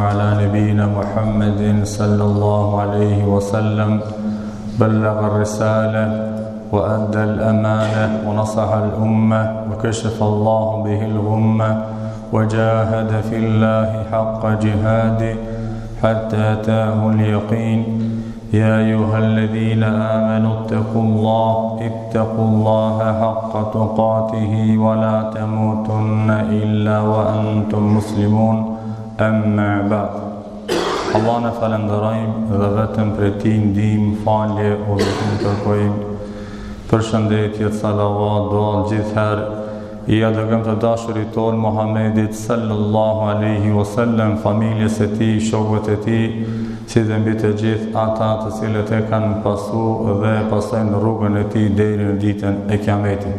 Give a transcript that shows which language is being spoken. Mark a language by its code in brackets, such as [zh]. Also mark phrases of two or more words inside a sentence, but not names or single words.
[ar] على نبينا محمد صلى الله عليه وسلم بلغ الرسالة وأدى الأمانة ونصح الأمة وكشف الله به الغمة وجاهد في الله حق جهاده حتى أتاه اليقين يا أيها الذين آمنوا اتقوا الله حق تقاته ولا تموتن إلا وأنتم مسلمون أما بعد. [sq] Allah në falenderojmë dhe vetëm për ti ndihmë, falje, udhëtim kërkojmë. Përshëndetje, salavat, dua gjithherë i adërgëm të dashurit tonë Muhammedit [ar] صلى الله عليه وسلم, [sq] familjes e tij, shokëve e tij, si dhe mbi të gjithë ata të cilët e kanë pasu dhe pasojnë rrugën e tij deri në ditën e Kiametit.